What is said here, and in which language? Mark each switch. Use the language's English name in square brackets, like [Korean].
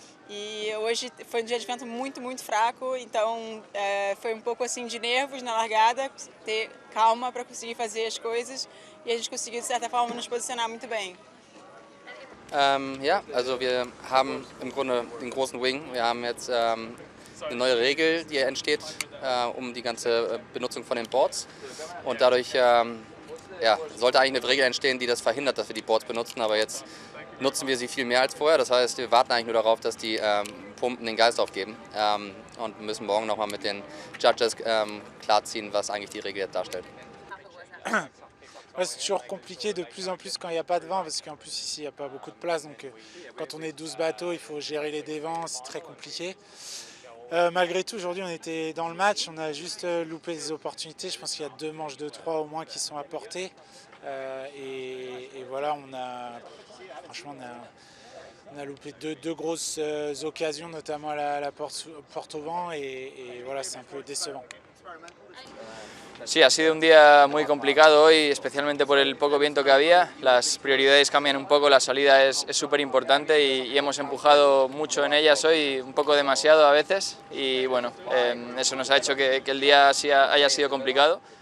[Portuguese] E hoje foi um dia de vento muito fraco, então foi um pouco assim de nervos na largada, ter calma para conseguir fazer as coisas, e a gente conseguiu de certa forma nos posicionar muito bem. [German] Ja, also wir haben im Grunde den großen Wing. Wir haben jetzt eine neue Regel, die entsteht, die ganze Benutzung von den Boards. Und dadurch sollte eigentlich eine Regel entstehen, die das verhindert, dass wir die Boards benutzen. Aber jetzt nutzen wir sie viel mehr als vorher. Das heißt, wir warten eigentlich nur darauf, dass die Pumpen den Geist aufgeben. Und müssen morgen nochmal mit den Judges klarziehen, was eigentlich die Regel jetzt darstellt. [French] Ouais, c'est toujours compliqué de plus en plus quand il n'y a pas de vent, parce qu'en plus ici il n'y a pas beaucoup de place, donc quand on est 12 bateaux il faut gérer les dévents, c'est très compliqué. Malgré tout, aujourd'hui on était dans le match, on a juste loupé des opportunités. Je pense qu'il y a 2 manches de 3 au moins qui sont apportées, et voilà, franchement on a loupé deux grosses occasions, notamment à la porte au vent, et voilà, c'est un peu décevant. [Spanish] Sí, ha sido un día muy complicado hoy, especialmente por el poco viento que había. Las prioridades cambian un poco, la salida es súper importante y hemos empujado mucho en ellas hoy, un poco demasiado a veces, y bueno, eso nos ha hecho que el día haya sido complicado.